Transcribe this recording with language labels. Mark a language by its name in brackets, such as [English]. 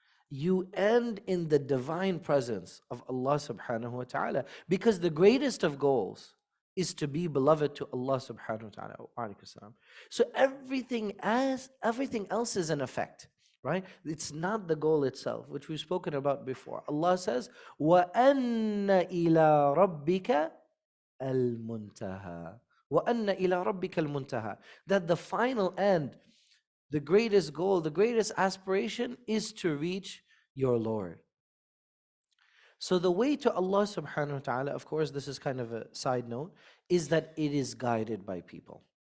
[English] You end in the divine presence of Allah subhanahu wa ta'ala. Because the greatest of goals is to be beloved to Allah subhanahu wa ta'ala. So everything else is an effect, right? It's not the goal itself, which we've spoken about before. Allah says, [Arabic] وَأَنَّ إِلَىٰ رَبِّكَ الْمُنْتَهَى. وَأَنَّ إِلَىٰ رَبِّكَ الْمُنْتَهَى. [English] That the final end, the greatest goal, the greatest aspiration is to reach your Lord. So the way to Allah subhanahu wa ta'ala, of course, this is kind of a side note, is that it is guided by people.